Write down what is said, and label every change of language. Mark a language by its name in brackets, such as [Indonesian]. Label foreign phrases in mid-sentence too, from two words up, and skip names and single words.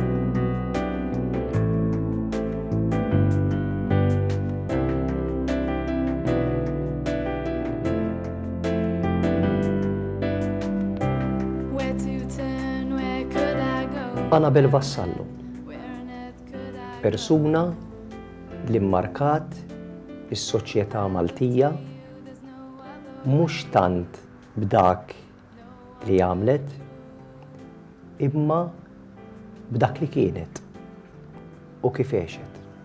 [English] Where to turn, where could I go? Annabel Vassallo, Where on earth could I go? [Maltese] persuna li mmarkat is-soċjetà Maltija mhux tant b'dak li għamlet, imma b'dak li kienet u kif għexet.